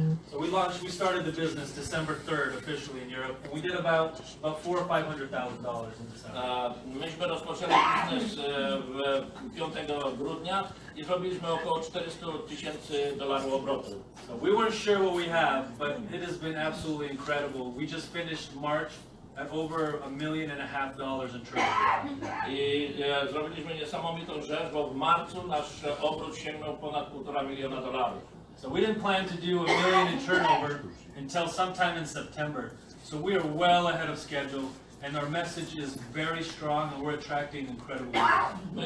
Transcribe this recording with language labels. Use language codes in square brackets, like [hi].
[en] So we started the business December 3rd officially in Europe, and we did about $400,000 or $500,000 in December. [pl] Myśmy rozpoczęli biznes 5 grudnia i zrobiliśmy około $400,000 obrotu. [en] So we weren't sure what we have, but it has been absolutely incredible. We just finished March at over $1.5 million in trade. [pl] I zrobiliśmy niesamowitą rzecz, bo w marcu nasz obrót sięgnął ponad $1,5 miliona. [en] So we didn't plan to do $1 million in turnover until sometime in September. So we are well ahead of schedule, and our message is very strong, and we're attracting incredible people.